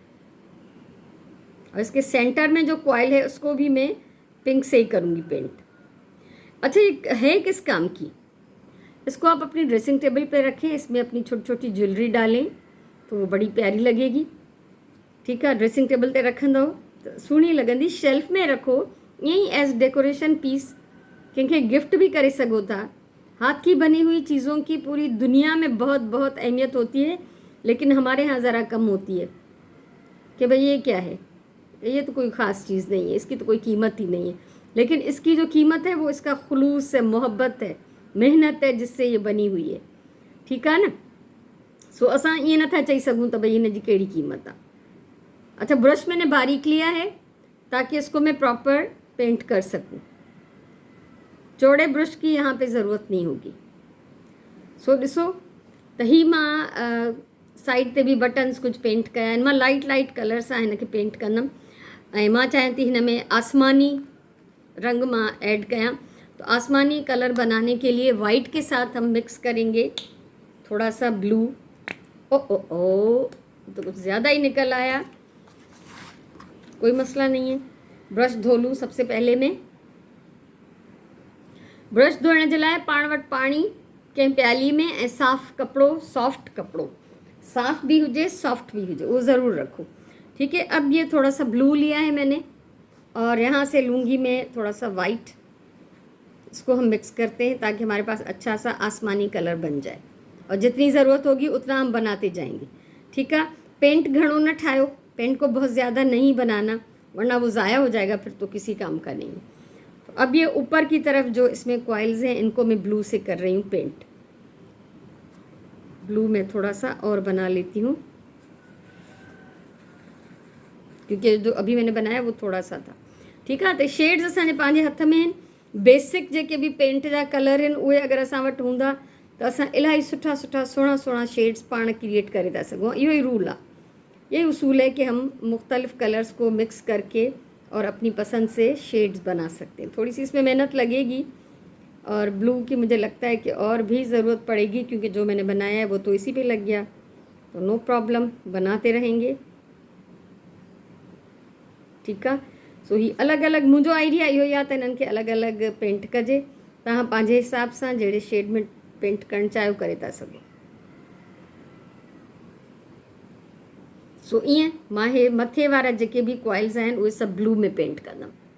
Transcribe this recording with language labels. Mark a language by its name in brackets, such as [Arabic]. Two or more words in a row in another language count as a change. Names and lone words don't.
[Hindi] और इसके सेंटर में जो कॉइल है उसको भी मैं पिंक से ही करूँगी पेंट। अच्छा, ये है किस काम की? इसको आप अपनी [English] dressing table [Hindi] पे रखें, इसमें अपनी छोटी छोटी ज्वेलरी डालें तो वो बड़ी प्यारी लगेगी। ठीक है, [English] dressing table [Sindhi] ते रखंदो तो सुहिणी लॻंदी। [Hindi] शेल्फ में रखो यहीं [English] as decoration piece, [Sindhi] कंहिंखे गिफ्ट भी करे सघो था। [Hindi] हाथ की बनी हुई चीज़ों की पूरी दुनिया में बहुत बहुत अहमियत होती है, लेकिन हमारे यहाँ ज़रा कम होती है कि भाई ये क्या है, ये तो कोई ख़ास चीज़ नहीं है, इसकी तो कोई कीमत ही नहीं है। लेकिन इसकी जो कीमत है वो इसका खुलूस है, मोहब्बत है, मेहनत है जिससे ये बनी हुई है। ठीक है ना। [Sindhi] सो असां ईअं नथा चई सघूं त भई हिन जी कहिड़ी कीमत आहे। [Hindi] अच्छा, ब्रश मैंने बारीक लिया है ताकि इसको मैं प्रॉपर पेंट कर सकूं। चौड़े ब्रश की यहाँ पे ज़रूरत नहीं होगी। [Sindhi] सो ॾिसो त ही मां साइड ते भी बटन्स कुछ पेंट कया आहिनि। मां [English] light color [Sindhi] सां हिनखे पेंट कंदमि ऐं मां चाहियां थी हिन में आसमानी रंग मां ऐड कयां। [Hindi] तो आसमानी कलर बनाने के लिए वाइट के साथ हम मिक्स करेंगे थोड़ा सा ब्लू। ओ तो कुछ ज़्यादा ही निकल आया। कोई मसला नहीं है। ब्रश धो लूँ सबसे पहले मैं। [Sindhi] ब्रश धोइण जे लाइ पाण वटि पाणी कंहिं प्याली में ऐं साफ़ कपिड़ो, सॉफ्ट कपिड़ो, साफ़ भी हुजे सॉफ्ट भी हुजे, [Hindi] वो ज़रूर रखो। ठीक है, अब ये थोड़ा सा ब्लू लिया है मैंने और यहाँ से लूँगी मैं थोड़ा सा वाइट। इसको हम मिक्स करते हैं ताकि हमारे पास अच्छा सा आसमानी कलर बन जाए, और जितनी ज़रूरत होगी उतना हम बनाते जाएंगे। ठीक है, [Sindhi] पेंट घणो न ठायो, [Hindi] पेंट को बहुत ज़्यादा नहीं बनाना वरना वो ज़ाया हो जाएगा, फिर तो किसी काम का नहीं है। तो अब ये ऊपर की तरफ जो इसमें कॉइल्स हैं इनको मैं ब्लू से कर रही हूँ पेंट। ब्लू में थोड़ा सा और बना लेती हूँ क्योंकि जो अभी मैंने बनाया वो थोड़ा सा था। ठीक है, तो [Sindhi] शेड्स असांजे पंहिंजे हथ में आहिनि। बेसिक जेके भी पेंट जा कलर आहिनि उहे अगरि असां वटि हूंदा त असां इलाही सुठा सुठा सुहिणा सुहिणा शेड्स पाण क्रिएट करे था सघूं। इहो ही रूल आहे, [Hindi] यही उसूल है कि हम मुख्तलिफ कलर्स को मिक्स करके और अपनी पसंद से शेड्स बना सकते हैं। थोड़ी सी इसमें मेहनत लगेगी और ब्लू की मुझे लगता है कि और भी ज़रूरत पड़ेगी क्योंकि जो मैंने बनाया है वो तो इसी पे लग गया, तो [English] no problem, [Hindi] बनाते रहेंगे। [Sindhi] ठीक आहे, सो ही अलॻि अलॻि मुंहिंजो आइडिया इहो ई आहे त हिननि खे अलॻि अलॻि पेंट कजे। तव्हां पंहिंजे हिसाब सां जहिड़े शेड में पेंट करणु चाहियो करे था सघो। सो ईअं मां हे मथे वारा जेके बि कॉइल्स आहिनि उहे सभु ब्लू में पेंट कंदमि।